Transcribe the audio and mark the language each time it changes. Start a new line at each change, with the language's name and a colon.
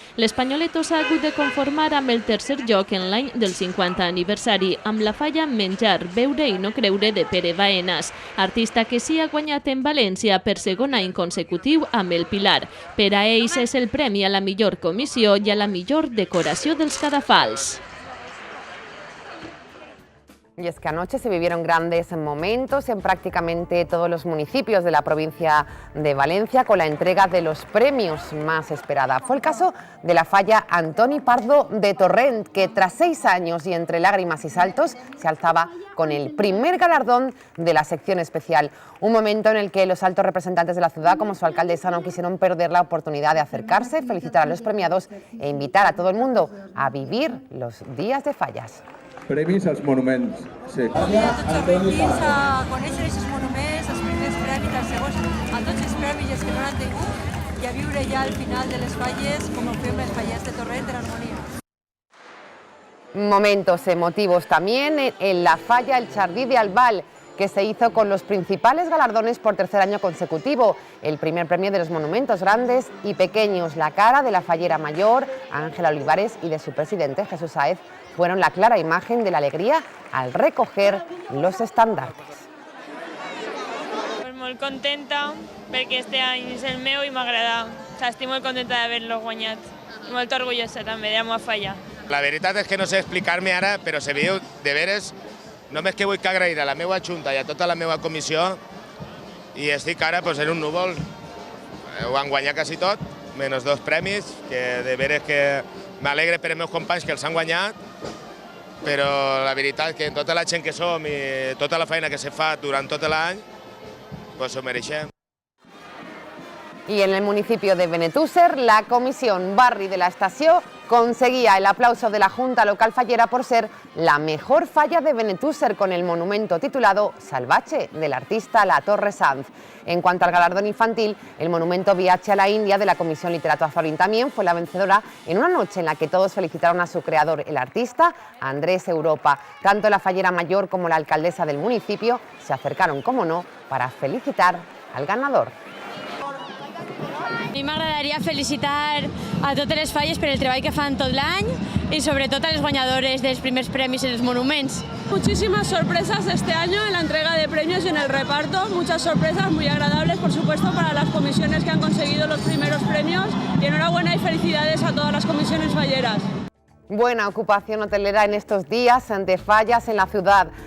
Catalan: L'Espanyoleto s'ha hagut de conformar amb el tercer lloc en l'any del 50 aniversari, amb la falla Menjar, Veure i no creure de Pere Baenas, artista que sí ha guanyat en València per segon any consecutiu amb el Pilar. Per a ells és el premi a la millor comissió i a la millor decoració dels cadafals.
Spanish: Y es que anoche se vivieron grandes momentos en prácticamente todos los municipios de la provincia de Valencia con la entrega de los premios más esperada. Fue el caso de la falla Antoni Pardo de Torrent, que tras 6 años y entre lágrimas y saltos se alzaba con el primer galardón de la sección especial. Un momento en el que los altos representantes de la ciudad, como su alcaldesa, no quisieron perder la oportunidad de acercarse, felicitar a los premiados e invitar a todo el mundo a vivir los días de fallas.
Catalan: Premis als monuments. Sí. Convidar tots els veïns a conèixer aquests monuments, els primers premis, els segons, a tots els premis que no han tingut i a viure ja al final de les falles com ho fem els fallers de Torrent de l'Harmonia.
Spanish: Momentos emotivos también en la falla El Jardí de Albal, que se hizo con los principales galardones por tercer año consecutivo. El primer premio de los monumentos grandes y pequeños, la cara de la fallera mayor, Ángela Olivares, y de su presidente, Jesús Sáez, fueron la clara imagen de la alegría al recoger los estandartes.
Catalan: Pues molt contenta perquè este any és el meu i m'agrada. Estic molt contenta d'haver-lo guanyat. I molt orgullosa també de la meva falla. La veritat és que no sé explicar-me ara, però se veu de veres. Només que vull que agrair a la meva junta i a tota la meva comissió i estic ara en un núvol. Ho han guanyat quasi tot, menys 2 premis, que de veres que m'alegre per els meus companys que els han guanyat, però la veritat és que tota la gent que som i tota la feina que se fa durant tot l'any, ho mereixem.
Spanish: Y en el municipio de Benetússer, la comisión Barri de la Estació conseguía el aplauso de la Junta Local Fallera por ser la mejor falla de Benetússer con el monumento titulado Salvache, del artista La Torre Sanz. En cuanto al galardón infantil, el monumento Viaje a la India de la Comisión Literato Azorín también fue la vencedora en una noche en la que todos felicitaron a su creador, el artista Andrés Europa. Tanto la fallera mayor como la alcaldesa del municipio se acercaron, como no, para felicitar al ganador.
Catalan: A mi m'agradaria felicitar a totes les falles per el treball que fan tot l'any y sobretot a les guanyadores dels primers premis en els monuments.
Spanish: Muchísimas sorpresas este año en la entrega de premios y en el reparto, muchas sorpresas muy agradables, por supuesto, para las comisiones que han conseguido los primeros premios y enhorabuena y felicidades a todas las comisiones falleras. Buena ocupación hotelera en estos días de fallas en la ciudad.